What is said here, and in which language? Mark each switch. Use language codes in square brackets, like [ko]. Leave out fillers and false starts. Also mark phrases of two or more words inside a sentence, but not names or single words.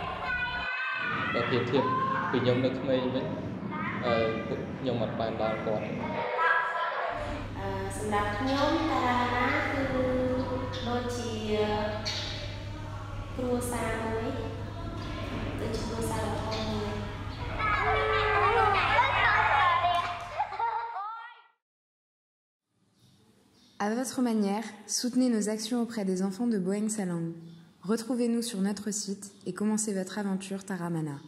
[km] បើប្រៀបធៀបពីខ្ញុំនៅក្មេងវិញពួកខ្ញុំអត់បានដល់គាត់ សម្រាប់ខ្ញុំតារាម៉ាណាគឺដូចជាគ្រួសារមួយដូចជាគ្រួសារដ៏ធំមួយ [fr] À votre manière, soutenez nos actions auprès des enfants de Boeng Salang. Retrouvez-nous sur notre site et commencez votre aventure Taramana.